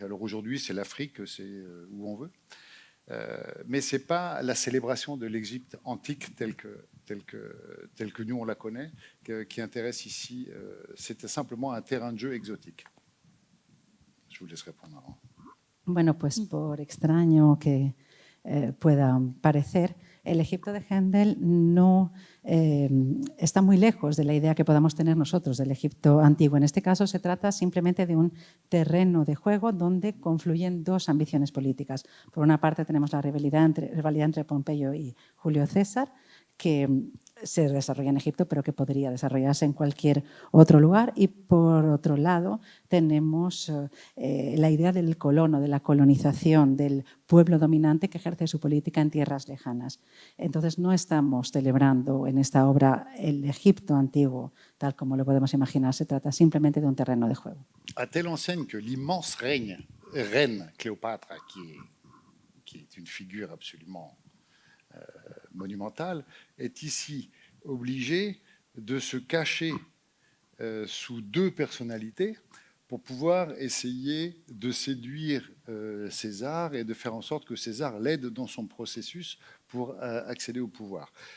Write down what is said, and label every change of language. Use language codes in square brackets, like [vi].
[fr] Alors aujourd'hui, c'est l'Afrique, c'est où on veut, mais ce n'est pas la célébration de l'Égypte antique telle que nous on la connaît qui intéresse ici. C'était simplement un terrain de jeu exotique. Je vous laisse répondre. [es] Bueno, pues por extraño que pueda parecer, el Egipto de Händel no está muy lejos de la idea que podamos tener nosotros del Egipto antiguo. En este caso se trata simplemente de un terreno de juego donde confluyen dos ambiciones políticas. Por una parte tenemos la rivalidad entre Pompeyo y Julio César, que se desarrolla en Egipto, pero que podría desarrollarse en cualquier otro lugar. Y por otro lado, tenemos la idea del colono, de la colonización, del pueblo dominante que ejerce su política en tierras lejanas. Entonces, no estamos celebrando en esta obra el Egipto antiguo, tal como lo podemos imaginar. Se trata simplemente de un terreno de juego. [fr] À telle enseigne que l'immense reine Cléopâtre, qui est une figure absolument monumentale, est ici obligée de se cacher sous deux personnalités pour pouvoir essayer de séduire César et de faire en sorte que César l'aide dans son processus pour accéder au pouvoir.